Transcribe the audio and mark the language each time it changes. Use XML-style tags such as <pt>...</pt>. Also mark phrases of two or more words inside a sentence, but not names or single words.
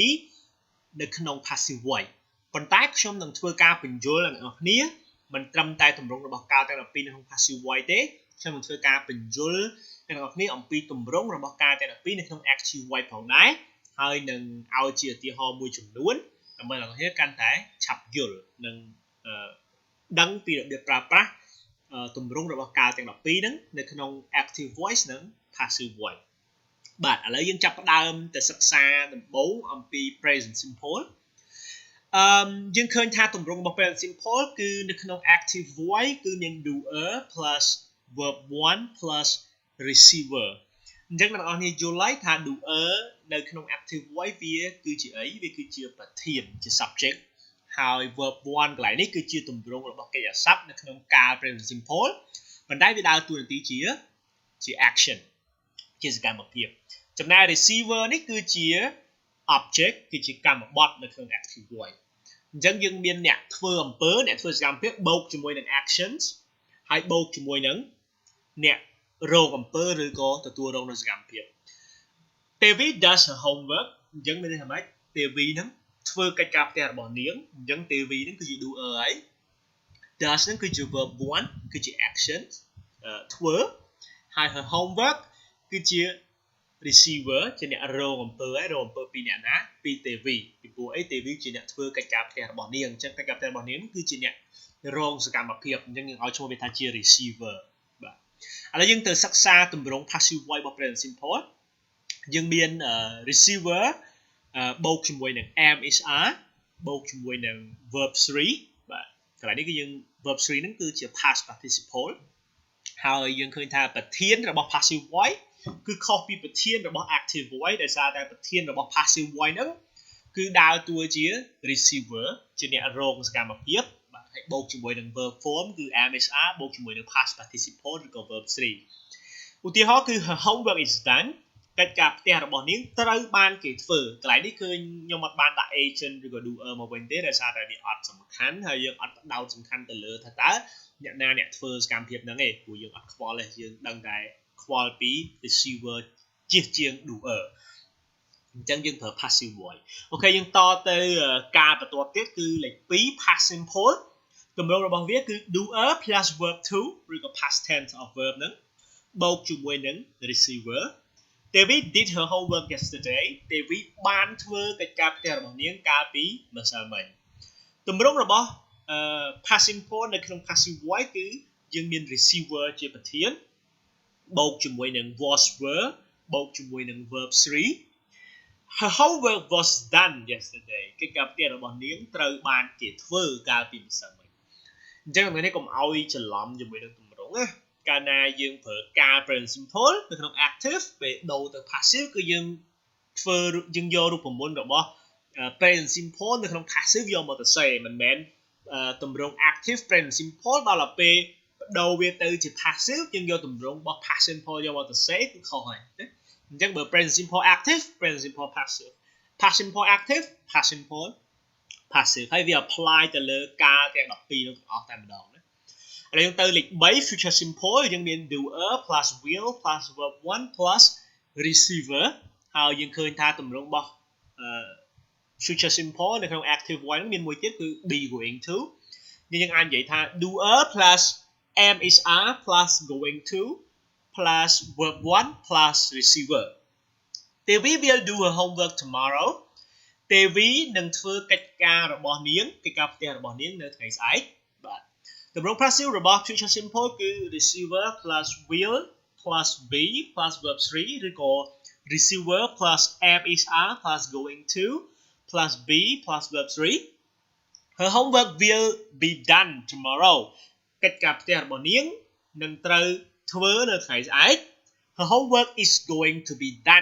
<km>12 នៅក្នុង</km> <en>passive voice</en> <km>ប៉ុន្តែខ្ញុំនឹងធ្វើការបញ្យល់ដល់អ្នកនរគ្នាមិនត្រឹមតែទម្រង់របស់កាលទាំង12នៅក្នុង</km> <en>passive voice</en> <km>ទេខ្ញុំនឹងធ្វើការបញ្យល់អ្នកនរគ្នាអំពីទម្រង់របស់កាលទាំង12នៅក្នុង</km> <en>active voice</en> <km>ផងដែរហើយនឹងឲ្យជាឧទាហរ ណ៍មួយចំនួនដើម្បីអ្នកនរគ្នាកាន់តែឆាប់យល់និងដឹងពីរបៀបប្រើប្រាស់ទម្រង់របស់កាលទាំង12ហ្នឹងនៅក្នុង</km> <en>active voice</en> <km>និង</km> <en>passive voice</en> <km>បាទឥឡូវយើងចាប់ផ្ដើមទៅសិ ក្សាដំបូងអំពី</km> <en>present simple</en> <km>យើងឃើញថាទម្រង់របស់</km> <en>present simple</en> <km>គឺនៅក្នុង</km> <en>active voice</en> <km>គឺមាន</km> <en>doer plus verb 1 plus receiver</en> <km>អញ្ចឹងអ្នកនរ គ្នាយល់ហើយថា doer នៅក្នុង</km> <en>active voice</en> <km>វាគឺជាអីវាគឺជាប្រធានជា subject ហើយ verb 1 កន្លែងនេះគឺជាទម្រង់របស់កិរិយាសព្ទនៅក្នុងកាល</km> <en>present simple</en> <km>ប៉ុន្តែវាដើរតួនាទីជា action ជាសកម្មភាពចំណែក receiver នេះគឺជា object គឺជាកម្មបត្តិនៅក្នុង</km> <en>active voice</en> <km>អញ្ចឹងយើងមានអ្នកធ្វើអំពើអ្នកធ្វើសកម្មភាពបូកជាមួយនឹង actions ហើយបូកជាមួយនឹងអ្នករងអំពើឬក៏ទទួលរងនូវសកម្មភាព</km> <en>Devi does her homework</en> <km>អញ្ចឹងមានន័យថាម៉េច Devi ហ្នឹងធ្វើកិច្ចការផ្ទះរបស់នាងអញ្ចឹង Devi ហ្នឹងគឺជា doer ហើយ does ហ្នឹងគឺជា verb 1គឺជា action ធ្វើហើយ</km> <en>her homework</en> <km>គឺជា receiver ជាអ្នករងអំពើហើយរងអំពើពីអ្នកណាពី Devi ពីព្រោះអី Devi ជាអ្នកធ្វើកិច្ចការផ្ទះរបស់នាងអញ្ចឹងកិច្ចការផ្ទះរបស់នាងគឺជាអ្នករងសកម្មភាពអញ្ចឹងយើងឲ្យឈ្មោះវាថាជា receiver បាទឥឡូវយើងទៅសិក្សា ទម្រង់</km> <en>passive voice</en> <km>របស់</km> <en>present simple</en> <km>យើងមាន receiver បូកជាមួយនឹង</km> <en>am is are</en> <km>បូកជាមួយនឹង verb 3បាទកន្លែងនេះគឺយើង verb 3ហ្នឹងគឺជា</km> <en>past participle</en> <km>ហើយយើងឃើញថាប្រធានរបស់</km> <en>passive voice</en> <km>គឺខុសពីប្រធានរបស់</km> <en>active voice</en> <km>ដោយសារតែប្រធានរបស់</km> <en>passive voice</en> <km>ហ្នឹងគឺដើរតួជា receiver ជាអ្នករងសកម្មភាពបាទហើយបូកជាមួយនឹង</km> <en>verb form</en> <km>គឺ</km> <en>am is are</en> <km>បូកជាមួយនឹង</km> <en>past participle</en> <km>ឬក៏ verb 3ឧទាហរណ៍គឺ</km> <en>her homework is done</en> <km>កិច្ចការផ្ទះរបស់នាងត្រូវបានគេធ្វើកន្លែងនេះគឺខ្ញុំអត់បាន ដាក់ agent ឬក៏ doer មកវិញទេដោយសារតែវាអត់សំខាន់ហើយយើងអត់ផ្ដោតសំខាន់ទៅលើថាតើអ្នកណាអ្នកធ្វើសកម្មភាពហ្នឹងទេព្រោះយើងអត់ខ្វល់ទេយើង ដឹងតែខ្វល់ពី receiver ជាង doer អញ្ចឹងយើងប្រើ</km> <en>passive voice</en> <km>អូខេយើងតទៅការបន្ទាប់ទៀតគឺលេខ2 past simple ទម្រង់របស់វាគឺ</km> <en>doer plus verb to</en> <km>ឬក៏</km> <en>past tense of verb</en> <km>ហ្នឹងបូក ជាមួយនឹង receiver</km> <en>Devi did her homework yesterday</en> <km>Devi បានធ្វើកិច្ចការផ្ទះរបស់នាងកាលពីម្សិលមិញទម្រង់របស់</km> <en>past simple</en> <km>នៅក្នុង</km> <en>passive voice</en> <km>គឺយើងមាន receiver ជាប្រធានបូកជាមួយនឹង</km> <en>was were</en> <km>បូកជាមួយនឹង verb 3</km> <en>Her homework was done yesterday</en> <km>កិច្ចការផ្ទះរបស់នាងត្រូវបានគេធ្វើកាលពីម្សិលមិញអញ្ចឹងថ្ងៃនេះកុំឲ្យច្រឡំជាមួយនឹងទម្រង់ណា កាលណាយើងប្រើការ</km> <en>present simple</en> <km>នៅក្នុង active ពេលដូរទៅ passive គឺយើងយករូបមន្តរបស់</km> <en>present simple</en> <km>នៅក្នុង passive យកមកទៅសេមិនមែនទម្រង់</km> <en>active present simple</en> <km>ដល់ពេលដូរវាទៅជា passive យើងយកទម្រង់របស់</km> <en>past simple</en> <km>យកមកទៅសេគឺខុសហើយណាអញ្ចឹងបើ</km> <en>present simple active present simple passive past simple active past simple passive</en> <km>ហើយវា apply ទៅលើការទាំង12នោះទាំងអស់តែម្ដងណាឥឡូវយើងទៅលេខ3</km> <en>future simple</en> <km>យើងមាន</km> <en>doer plus will plus verb 1 plus receiver</en> <km>ហើយយើងឃើញថាទម្រង់របស់</km> <en>future simple</en> <km>នៅក្នុង</km> <en>active voice</en> <km>ហ្នឹងមានមួយទៀតគឺ</km> <en>be going to</en> <km>យើងអាចនិយាយថា</km> <en>doer plus am is are plus going to plus verb 1 plus receiver Devi will do her homework tomorrow Devi</en> <km>នឹងធ្វើកិច្ចការរបស់នាងកិច្ចការផ្ទះរបស់នាងនៅថ្ងៃស្អែកបាទទម្រង់</km> <en>passive របស់ future simple គឺ receiver plus will plus be plus verb 3 ឬក៏ receiver plus am is are plus going to plus be plus verb 3 Her homework will be done tomorrow</en> <km>កិច្ចការផ្ទះរបស់នាងនឹងត្រូវធ្វើនៅថ្ងៃស្អែក</km> <en>Her homework is going to be done</en>